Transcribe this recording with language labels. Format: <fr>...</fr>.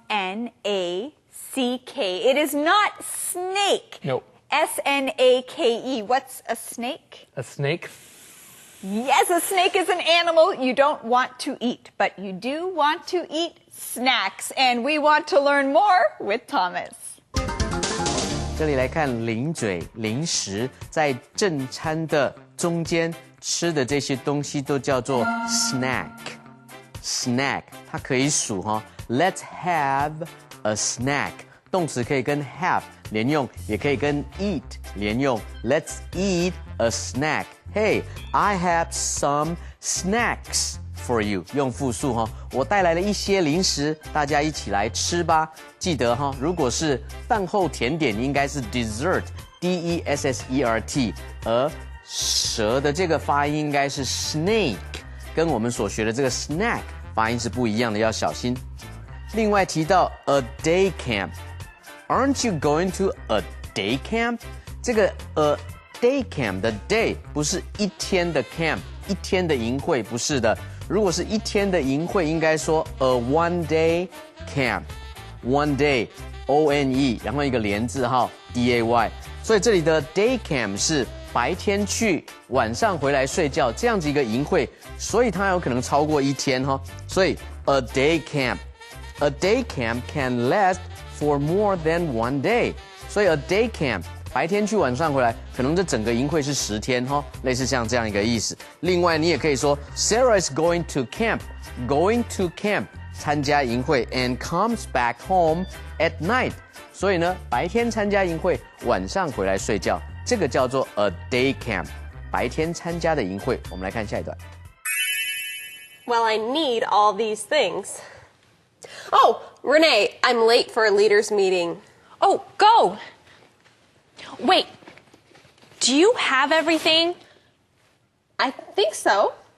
<en>S-N-A-C-K. It is not snake. Nope. S-N-A-K-E. What's a snake? A snake? Yes, a snake is an animal you don't want to eat, but you do want to eat snacks. And we want to learn more with Thomas.</en> <zh>这里来看零嘴零食，在正餐的中间吃的这些东西都叫做 snack。snack 它可以数哈 ，</zh> <en>Let's have a snack。</en> <zh>动词可以跟 have 连用，也可以跟 eat 连用。</zh> <en>Let's eat a snack. Hey, I have some snacks for you.</en> <zh>用复数哈，我带来了一些零食，大家一起来吃吧。记得哈，如果是饭后甜点，应该是 dessert，D-E-S-S-E-R-T， 而蛇的这个发音应该是 snake， 跟我们所学的这个 snack 发音是不一样的，要小心。另外提到</zh> <en>a day camp。Aren't you going to a day camp?</en> <zh>这个a day camp 的 day 不是一天的 camp， 一天的营会，不是的。如果是一天的营会，应该说 a one day camp。one day O-N-E， 然后一个连字号 D-A-Y。所以这里的 day camp 是白天去，晚上回来睡觉这样子一个营会，所以它有可能超过一天哈。所以</zh> <en>a day camp。A day camp can last for more than one day.</en> <zh>所以 a day camp 白天去晚上回来，可能这整个营会是10天哈，类似像这样一个意思。</zh> <en>另外你也可以说 Sarah is going to camp</en> <zh>参加营会</zh> <en>and comes back home at night.</en> <zh>所以呢，白天参加营会，晚上回来睡觉，这个叫做 a day camp 白天参加的营会。我们来看下一段。</zh> <en>Well, I need all these things. Oh, Renee, I'm late for a leaders meeting. Oh, go! Wait, do you have everything? I think so.</en>